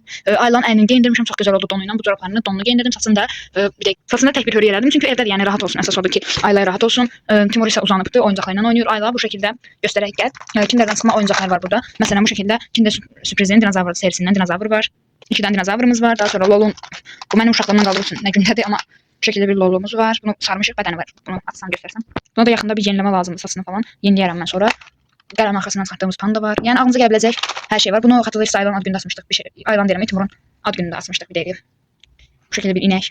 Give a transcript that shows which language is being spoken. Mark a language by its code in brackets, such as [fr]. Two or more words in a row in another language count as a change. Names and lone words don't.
[az] Aylanın əynini geyindirmişim, [tr] çok güzel oldu donuyla. [az] Bu corablarını donlu geyindirdim. Saçında tek bir hörü elədim. Çünkü evde yani rahat olsun. Əsas odur ki, Aylaya rahat olsun. Timur ise uzanıbdı, oyuncaqlarla oynuyor. [tr] Ayla bu şekilde göstererek gel. [az] Kinder'dan çıxma oyuncaqlar var burada. [tr] Mesela bu şekilde Kinder sürprizin dinozavr serisinden dinozavr var. 2 tane dinozavrımız var. Daha sonra Lol'un, bu benim uşaqlarımdan qaldığı üçün nə gündədir, ama bu şekilde bir Lol'umuz var. [az] Bunu sarmışıq, bədəni var. [tr] Bunu atsam göstersem. [az] Buna da yaxında bir yenileme lazımdır, saçını falan. Yeniləyərəm mən sonra. Qələm arxasından çıxardığımız panda var. Yəni ağzınıza gələ biləcək hər şey var. Bunu xatırlayırsınız, Aylanın ad günündə asmışdıq. Bir şey, Aylan deyirəm, Timurun ad günündə asmışdıq bir dəqiqə. Bu şəkildə bir inək.